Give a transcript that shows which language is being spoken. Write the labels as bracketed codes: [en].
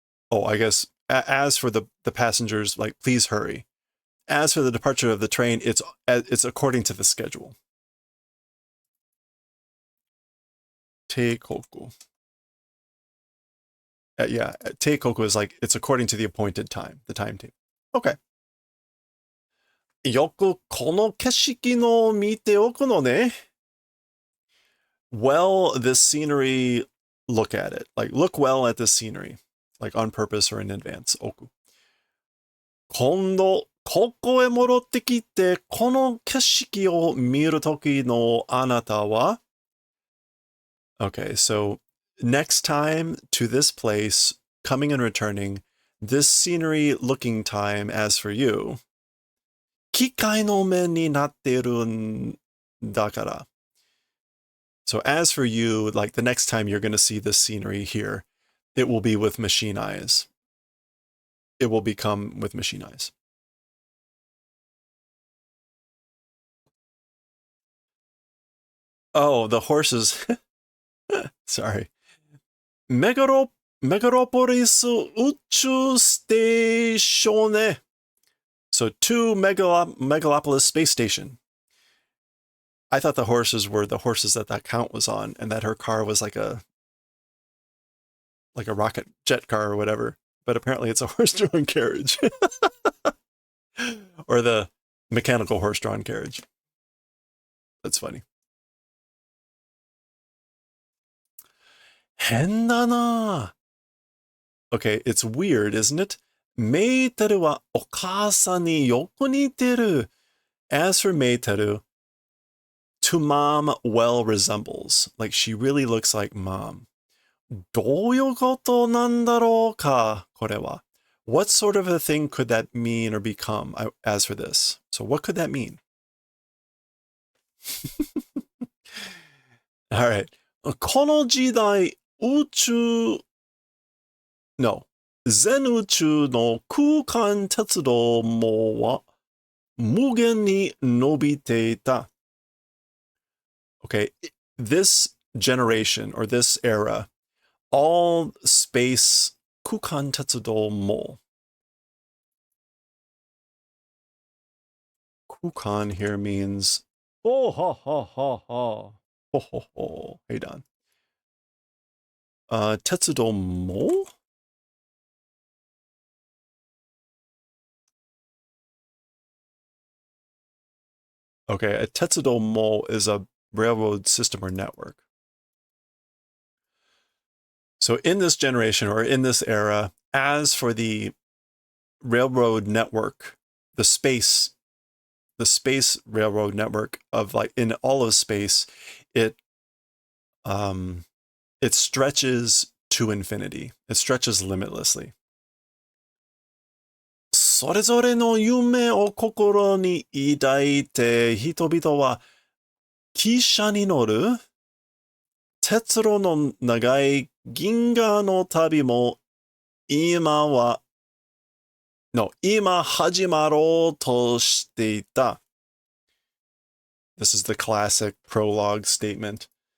[en] Oh, I guess as for the passengers, please hurry. As for the departure of the train, it's according to the schedule. Teikoku. Yeah, Teikoku is it's according to the appointed time, the timetable. Okay. [ja] よくこの景色の見ておくのね. [en] Well, this scenery, look at it. Look well at this scenery. On purpose or in advance. [ja] 置く. 今度、ここへ戻ってきて、この景色を見るときのあなたは? [en] Okay, so next time to this place, coming and returning, this scenery looking time as for you, [ja] 機械の目になってるんだから. [en] So as for you, the next time you're going to see this scenery here, it will be with machine eyes. It will become with machine eyes. Oh, the horses. Sorry. [ja] Megaropolis 宇宙ステーションね. [en] So to Megalopolis Space Station. I thought the horses were the horses that count was on, and that her car was like a rocket jet car or whatever. But apparently it's a horse-drawn carriage. Or the mechanical horse-drawn carriage. That's funny. [ja] 変だな. [en] Okay, it's weird, isn't it? [ja] メイテルはお母さんによく似てる. [en] As for Meiteru, to mom well resembles. Like she really looks like mom. [ja] どういうことなんだろうか、これは. [en] What sort of a thing could that mean or become as for this? So what could that mean? All right. [ja] この時代、全宇宙の空間鉄道網は無限に伸びていた. [en] Okay, this generation or this era, all space 空間鉄道網. Kukan here means oh ha ha ha ha ho ho ho. Hey Don. [ja] Tetsudo mo? [en] Okay, a Tetsudo mo is a railroad system or network. So in this generation or in this era, as for the railroad network, the space railroad network of like in all of space, it stretches to infinity. It stretches limitlessly. [ja] それぞれの夢を心に抱いて人々は汽車に乗る鉄路の長い銀河の旅も今始まろうとしていた. [en] This is the classic prologue statement.